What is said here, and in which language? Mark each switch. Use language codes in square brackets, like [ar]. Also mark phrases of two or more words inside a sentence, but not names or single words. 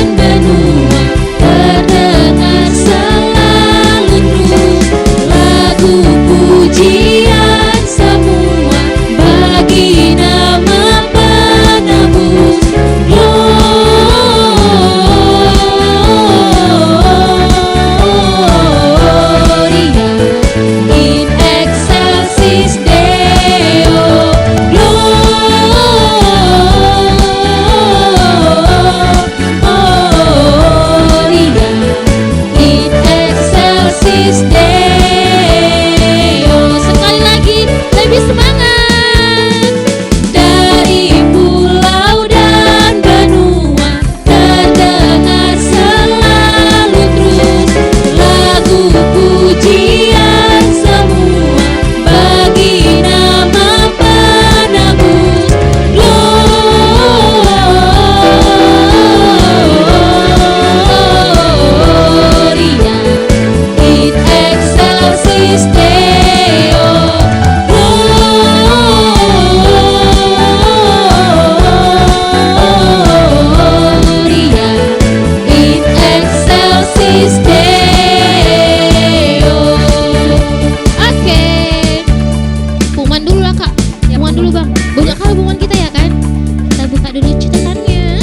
[id] benua terdengar selalu terus lagu pujian semua bagi nama penebus. [la] Gloria in excelsis Deo. Gloria in excelsis Deo. [id] Sekali lagi, lebih semangat. Dari pulau dan benua terdengar selalu terus lagu pujian semua bagi nama penebus. [la] Gloria in excelsis Deo. Gloria in excelsis Deo. [id] Oke. Pengumuman dulu lah Kak. Pengumuman dulu Bang. Banyak kali pengumuman kita ya kan? Kita buka dulu catatannya.